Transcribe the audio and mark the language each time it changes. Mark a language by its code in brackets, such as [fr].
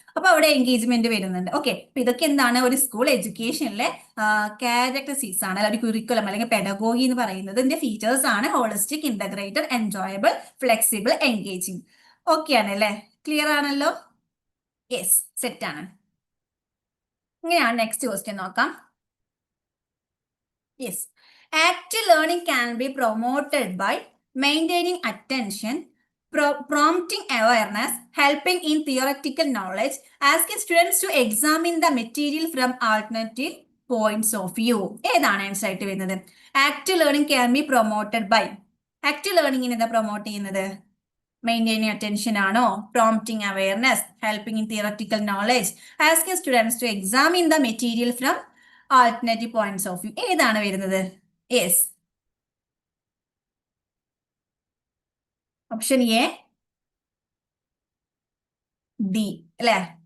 [ml] അപ്പൊ അവിടെ എൻഗേജ്മെന്റ് വരുന്നുണ്ട്. ഓക്കെ, അപ്പൊ ഇതൊക്കെ എന്താണ്, ഒരു സ്കൂൾ എഡ്യൂക്കേഷനിലെ ക്യാരക്ടറിസ്റ്റിക്സ് ആണ്, ഒരു കുറിക്കുലം അല്ലെങ്കിൽ പെഡഗോഗി എന്ന് പറയുന്നത്. ഇതിന്റെ ഫീച്ചേഴ്സ് ആണ് holistic, integrated, enjoyable, flexible, engaging. Okay ആണ് അല്ലേ, ക്ലിയർ ആണല്ലോ. യെസ്, സെറ്റ് ആണ്. ഇങ്ങനെയാണ് നെക്സ്റ്റ് ക്വസ്റ്റ്യൻ നോക്കാം. [en] Yes, active learning can be promoted by maintaining attention, prompting awareness, helping in theoretical knowledge, asking students to examine the material from alternative points of view. [ml] ഏതാണ് answer ആയിട്ട് വരുന്നത്? [en] Active learning can be promoted by. [ml] Active ലേണിംഗിന് എന്താ promote ചെയ്യുന്നത്? [en] Maintaining attention ആണോ, prompting awareness, helping in theoretical knowledge, asking students to examine the material from alternative points of view. [ml] ഏതാണ് വരുന്നത്? Yes, option A, D അല്ലെ.